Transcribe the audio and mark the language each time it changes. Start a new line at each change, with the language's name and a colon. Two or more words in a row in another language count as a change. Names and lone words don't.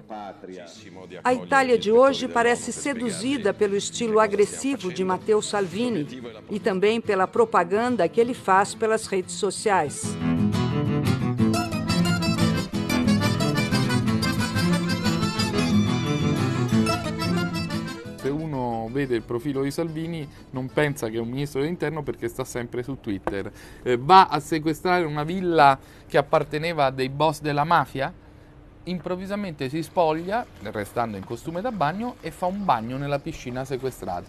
Portuguese: A Itália de hoje parece seduzida pelo estilo agressivo de Matteo Salvini e também pela propaganda que ele faz pelas redes sociais.
Italian: Se uno vede il profilo di Salvini non pensa che è un ministro dell'interno perché sta sempre su Twitter. Va a sequestrare una villa che apparteneva a dei boss della mafia, improvvisamente si spoglia, restando in costume da bagno, e fa un bagno nella piscina sequestrata.